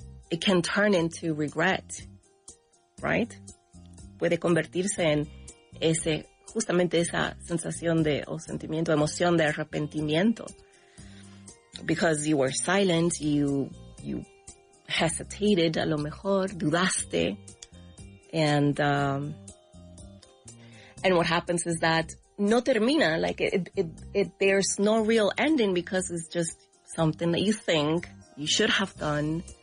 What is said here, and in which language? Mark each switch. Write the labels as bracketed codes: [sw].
[en] It can turn into regret, right? [es] Puede convertirse en justamente esa sensación o sentimiento, emoción de arrepentimiento. [en] Because you were silent, you hesitated, [es] a lo mejor, dudaste, [en] and what happens is that [es] no termina, [en] like there's no real ending because it's just something that you think you should have done.